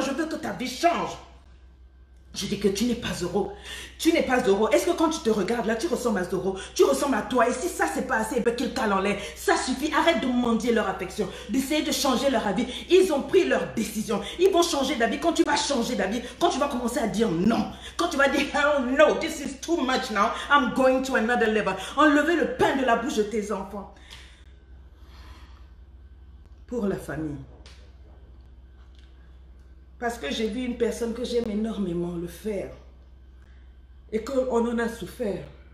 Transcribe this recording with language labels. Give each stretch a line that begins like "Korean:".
French: Je veux que ta vie change. Je dis que tu n'es pas Zoro. Tu n'es pas Zoro. Est-ce que quand tu te regardes là, tu ressembles à Zoro? Tu ressembles à toi. Et si ça, c'est pas assez, ben qu'ils calent en l'air. Ça suffit. Arrête de mendier leur affection. D'essayer de changer leur avis. Ils ont pris leur décision. Ils vont changer d'avis. Quand tu vas changer d'avis, quand tu vas commencer à dire non. Quand tu vas dire,
English: oh no, this is too much now. I'm going to another level.
French: Enlevez le pain de la bouche de tes enfants. Pour la famille. Parce que j'ai vu une personne que j'aime énormément le faire. Et qu'on en a souffert.